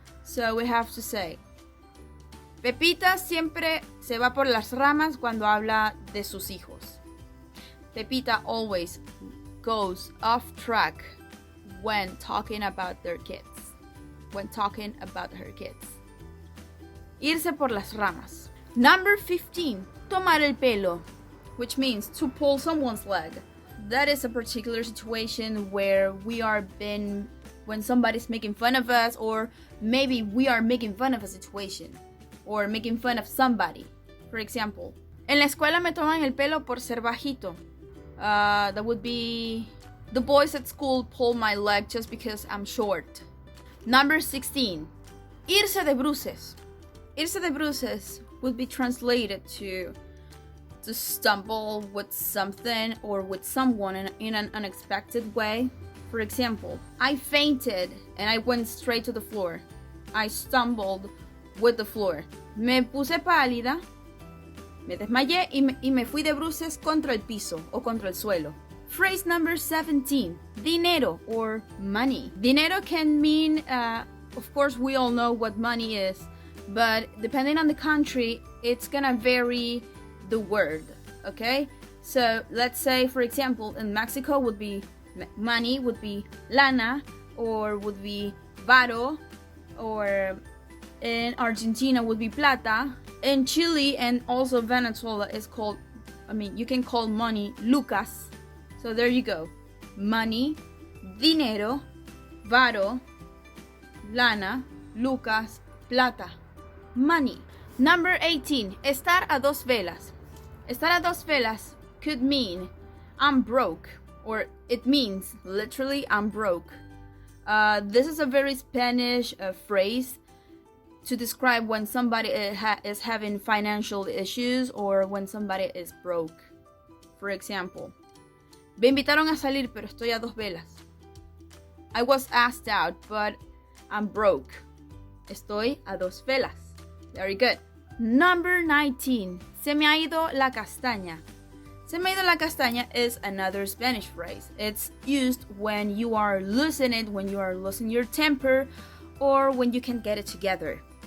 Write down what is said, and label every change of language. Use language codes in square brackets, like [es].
[en] So we have to say, [es] Pepita siempre se va por las ramas cuando habla de sus hijos. [en] Pepita always goes off track when talking about their kids. When talking about her kids. Irse por las ramas. Number 15, tomar el pelo, which means to pull someone's leg. That is a particular situation where when somebody's making fun of us, or maybe we are making fun of a situation, or making fun of somebody. [es] For example, en la escuela me toman el pelo por ser bajito. [en] That would be, the boys at school pull my leg just because I'm short. Number 16, [es] irse de bruces. Irse de bruces [en] would be translated to stumble with something or with someone in an unexpected way. For example, I fainted and I went straight to the floor. I stumbled with the floor. [es] Me puse pálida, me desmayé y me fui de bruces contra el piso o contra el suelo. [en] Phrase number 17, dinero or money. Dinero can mean, of course, we all know what money is, but depending on the country, it's gonna vary the word, okay? So let's say, for example, in Mexico would be money, would be lana, or would be varo, or in Argentina would be plata. In Chile and also Venezuela is called, you can call money lucas. So there you go. Money, dinero, varo, lana, lucas, plata. Money. Number 18. [es] Estar a dos velas. Estar a dos velas [en] could mean I'm broke, or it means literally I'm broke. This is a very Spanish phrase to describe when somebody is having financial issues or when somebody is broke. [es] For example, me invitaron a salir, pero estoy a dos velas. [en] I was asked out, but I'm broke. [es] Estoy a dos velas. [en] Very good. Number 19. [es] Se me ha ido la castaña. Se me ha ido la castaña [en] is another Spanish phrase. It's used when you are losing it, when you are losing your temper, or when you can't get it together.